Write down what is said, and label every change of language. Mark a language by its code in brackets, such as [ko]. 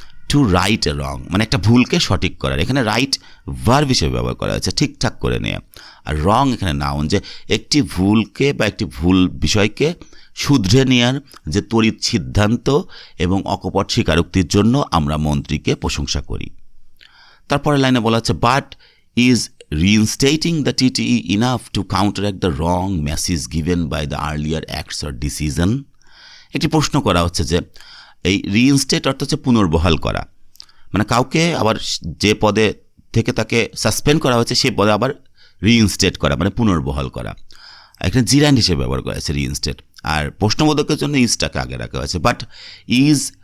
[en] to right a wrong, [bn] মানে একটা ভুলকে সঠিক করার, এখানে রাইট ভার্ব হিসেবে ব্যবহার করা হয়েছে, ঠিকঠাক করে নেওয়া। আর রং এখানে নাউন, যে একটি ভুলকে বা একটি ভুল বিষয়কে শুধরে নেওয়ার যে তড়িৎ সিদ্ধান্ত এবং অকপট স্বীকারোক্তির জন্য আমরা মন্ত্রীকে প্রশংসা করি। তারপরে লাইনে বলা হচ্ছে, [en] But is reinstating the TTE enough to counteract the wrong message given by the earlier acts or decision? [bn] একটি প্রশ্ন করা হচ্ছে যে এই রিইনস্টেট অর্থ হচ্ছে পুনর্বহাল করা, মানে কাউকে আবার যে পদে থেকে তাকে সাসপেন্ড করা হয়েছে সেই পদে আবার রিইনস্টেট করা, মানে পুনর্বহাল করা। এখানে জিরান্ড হিসেবে ব্যবহার করা হয়েছে রিইনস্টেট, আর প্রশ্নবোধকের জন্য ইজটাকে আগে রাখা হয়েছে। [en] but is